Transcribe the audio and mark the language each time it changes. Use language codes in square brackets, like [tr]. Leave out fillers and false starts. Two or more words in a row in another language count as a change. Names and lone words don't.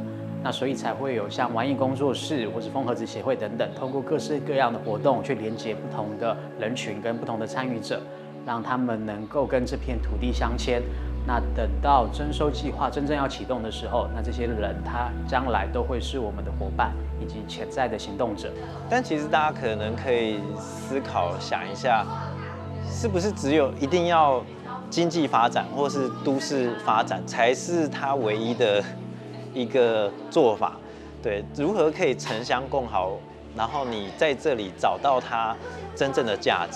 [zh] 那所以才會有像玩藝工作室或是風盒子協會等等，透過各式各樣的活動去連接不同的人群跟不同的參與者，讓他們能夠跟這片土地相牽。那等到徵收計劃真正要啟動的時候，那這些人他將來都會是我們的夥伴以及潛在的行動者。但其實大家可能可以思考想一下，是不是只有一定要經濟發展或是都市發展才是它唯一的一個做法？對，如何可以城鄉共好，然後你在這裡找到它真正的價值？